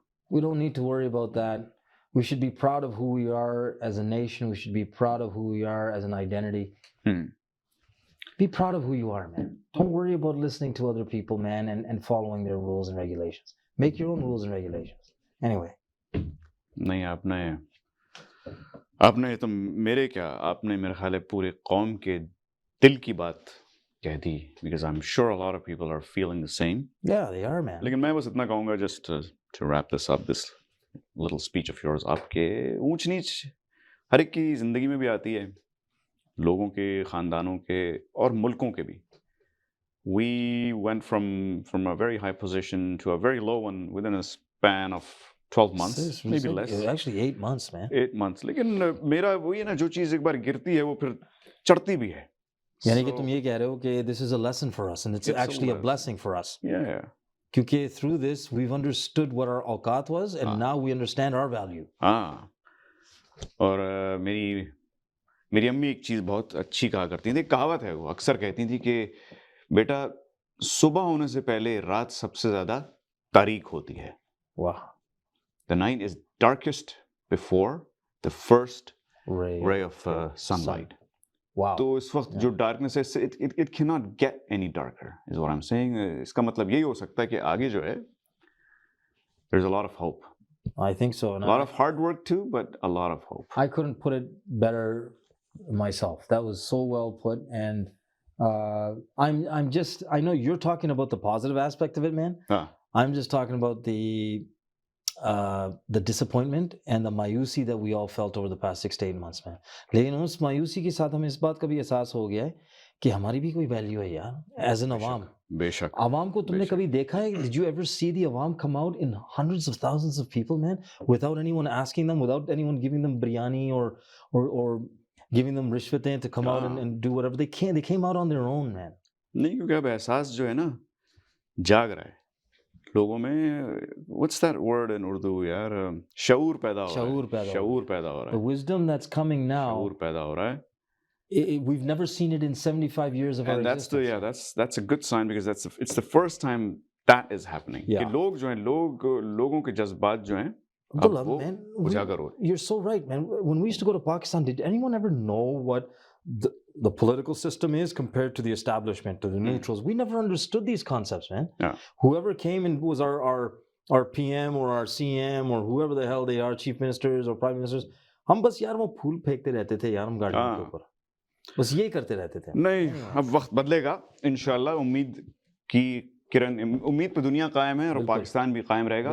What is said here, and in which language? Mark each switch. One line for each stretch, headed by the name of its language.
English: We don't need to worry about that. We should be proud of who we are as a nation. We should be proud of who we are as an identity. Be proud of who you are, man. Don't worry about listening to other people, man, and following their rules and regulations. Make your own rules and regulations. Anyway.
Hindi: नहीं, आपने तो मेरे ख्याल है पूरे कौम के दिल की बात कह दी, because I'm sure a lot of people are feeling the same.
English: Yeah, they are, man.
Hindi: लेकिन मैं बस इतना कहूँगा, just to wrap this up, this little speech of yours, आपके ऊंच नीच हर एक की जिंदगी में भी आती है, लोगों के, खानदानों के और मुल्कों के भी.
English: We went from a very high position to a very low one within a span of 12 months, maybe less. Actually 8 months, man. 8 months.
Hindi: लेकिन मेरा वही है ना, जो चीज़ एक बार गिरती है वो फिर चढ़ती भी है.
English: यानी कि तुम ये कह रहे हो कि this is a lesson for us and it's actually a blessing for us. Yeah. क्योंकि through this we've understood what our औकात was and now we understand our value.
Hindi: हाँ, और मेरी अम्मी एक चीज़ बहुत अच्छी कहा करती थी, एक कहावत है, वो अक्सर कहती थी कि बेटा सुबह होने से पहले रात सबसे ज़्यादा तारीक होती है.
English: Wow. The night is darkest before the first ray of sunlight. Wow. तो इस वक्त जो डार्कनेस है, it cannot get any darker is what I'm saying.
Hindi: इसका मतलब यही हो सकता है कि आगे जो है, there's a lot of hope.
English: I think so. A lot of hard work too, but a lot of hope. I couldn't put it better myself. That was so well put. And I'm just, I know you're talking about the positive aspect of it, man. I'm just talking about the disappointment and the मायूसी that we all felt over the past 6 to 8 months, man.
Hindi: लेकिन उस मायूसी के साथ हमें इस बात का भी एहसास हो गया है कि हमारी भी कोई वैल्यू है यार, एज एन अवाम. बेशक. अवाम को तुमने कभी देखा है?
English: Did you ever see the अवाम come out in hundreds of thousands of people, man, without anyone asking them, without anyone giving them biryani or giving them rishwatein to come out and do whatever they can? They came out on their own, man.
Hindi: नहीं, क्योंकि अब एहसास जो है ना जाग रहा है लोगों में.
English: What's that word in Urdu यार?
Hindi: शऊर पैदा हो रहा है. शऊर पैदा हो रहा है.
English: The wisdom that's coming now.
Hindi: शऊर पैदा हो रहा है.
English: We've never seen it in 75 years of our existence. That's a good sign because it's the first time that is happening.
Hindi: कि लोग जो हैं, लोगों के जज्बात जो हैं,
English: Abdullah, man,
Hindi: उजागर हो.
English: You're so right, man. When we used to go to Pakistan, did anyone ever know what the political system is compared to the establishment, to the neutrals? We never understood these concepts, man. Yeah. Whoever came and was our PM or our CM or whoever the hell they are, chief ministers or prime ministers, हम बस यार वो फूल फेंकते रहते थे यार हम गाड़ियों के ऊपर.
Hindi: बस यही करते रहते थे. नहीं, अब वक्त बदलेगा इंशाल्लाह. उम्मीद की किरण, उम्मीद पे दुनिया कायम है और पाकिस्तान भी कायम रहेगा.